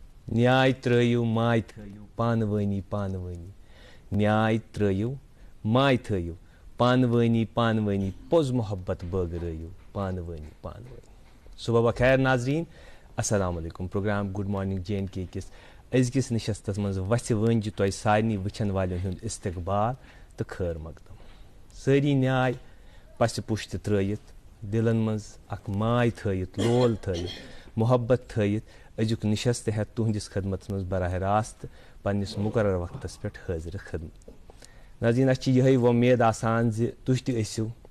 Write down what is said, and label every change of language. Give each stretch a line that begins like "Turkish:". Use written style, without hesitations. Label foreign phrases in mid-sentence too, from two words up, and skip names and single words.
Kashmiri: نیاے ترٲیِو ماے تھٲیِو پانہٕ وٲنی نیاے ترٲیِو ماے تھٲیِو پانہٕ وٲنی پوٚز محبت بٲگرٲیِو پانہٕ وٲنی صبح بخیر ناظریٖن
Arabic: السلام علیکم
Kashmiri: پروگرام گُڈ مارننگ جے اینڈ کے کِس أزکِس نِشستس منٛز وَژھِ وٲنجہِ تۄہہِ سارنٕے وٕچھن والٮ۪ن ہُنٛد استقبال تہٕ خٲر مقدم سٲری نیاے پَسہِ پُشتہِ ترٲیِتھ دِلن منٛز اکھ ماے تھٲیِتھ لول تھٲیِتھ محبت تھٲیِتھ أزیُک نِشست ہٮ۪تھ تُہنٛدِس خدمتس منٛز براہ راست پننِس مُقرر وقتس پٮ۪ٹھ حٲضرِ خدمت ناظریٖن اَسہِ چھِ یِہے وۄمید آسان زِ تُہۍ تہِ ٲسِو